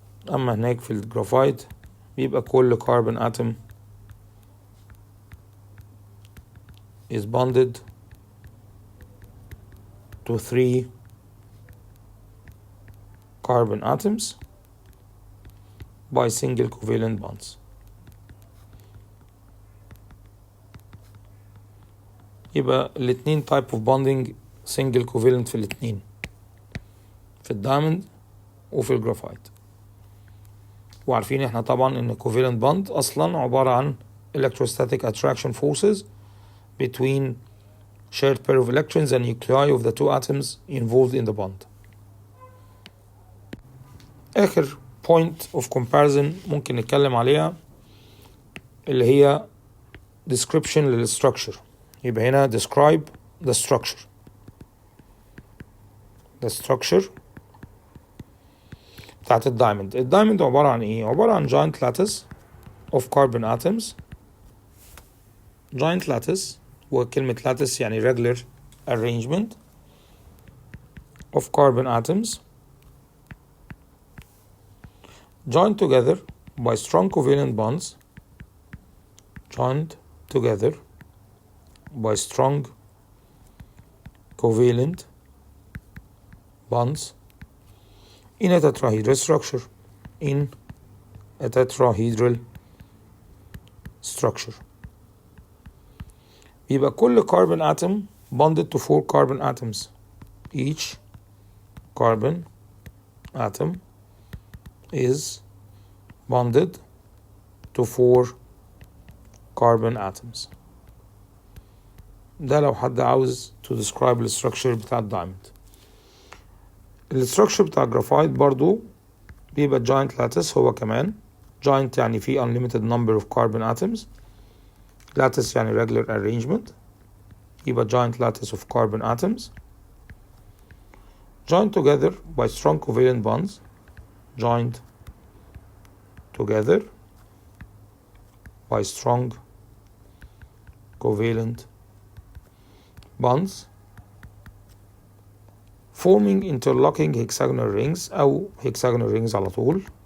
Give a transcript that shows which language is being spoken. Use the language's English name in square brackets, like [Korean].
[Arabic] أما هناك في الجرافايت بيبقى كل [English] carbon atom is bonded to 3 carbon atoms by single covalent bonds. [Arabic] يبقى الاتنين [English] type of bonding single covalent [Arabic] في الاتنين في الدايموند وفي الجرافايت. وعارفين احنا طبعا ان [English] covalent bond [Arabic] اصلا عبارة عن [English] electrostatic attraction forces between shared pair of electrons and nuclei of the two atoms involved in the bond. [Arabic] آخر [English] point of comparison [Arabic] ممكن نتكلم عليها اللي هي description للstructure. يبقى هنا [English] describe the structure. the structure [Arabic] بتاعت الدايموند. الدايموند عبارة عن ايه؟ عبارة عن [English] giant lattice of carbon atoms. giant lattice [Arabic] وكلمة [English] lattice يعني regular arrangement of carbon atoms joined together by strong covalent bonds. joined together by strong covalent bonds in a tetrahedral structure. in a tetrahedral structure. [Arabic] يبقى كل [English] carbon atom bonded to 4 carbon atoms. each carbon atom is bonded to 4 carbon atoms. [Arabic] ده لو حد عاوز [English] to describe the structure [Arabic] بتاع الدايموند. الستراكشر بتاع الجرافايت برضو بيبقى [English] giant lattice [Arabic] هو كمان. [English] giant [Arabic] يعني فيه [English] unlimited number of carbon atoms. lattice يعني regular arrangement. [Arabic] يبقى [English] giant lattice of carbon atoms joined together by strong covalent bonds. joined together by strong covalent bonds forming interlocking hexagonal rings أو hexagonal rings [Arabic] على طول.